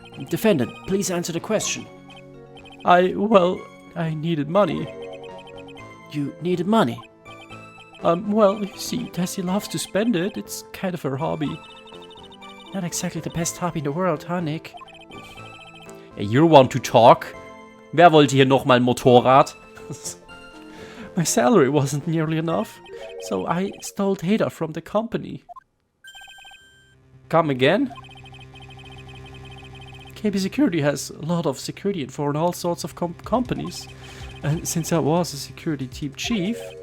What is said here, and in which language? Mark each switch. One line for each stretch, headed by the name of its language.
English: Defendant, please answer the question. Well, I needed money. You needed money? Well, you see, Tessie loves to spend it. It's kind of her hobby. Not exactly the best hobby in the world, huh, Nick? You want to talk?
German: Wer wollte hier nochmal ein Motorrad?
English: My salary wasn't nearly enough, so I stole data from the company. Come again? KB Security has a lot of security info in all sorts of companies. And since I was a security team chief...